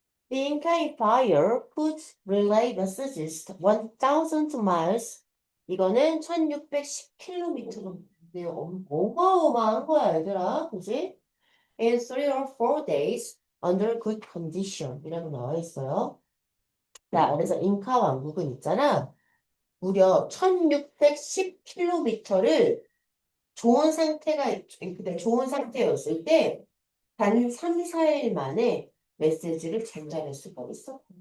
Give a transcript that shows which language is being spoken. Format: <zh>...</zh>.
<en>The Inca Empire could relay messages 1,000 miles.</en> <ko>이거는 1610km로 어마어마한 거야, 얘들아. 그지?</ko> <en>In 3 or 4 days under good condition.</en> <ko>이라고 나와 있어요. 자, 그래서 잉카 왕국은 있잖아. 무려 1610km를 좋은 좋은 상태였을 때 단 3, 4일 만에 메시지를 전달할 수가 있어.</ko>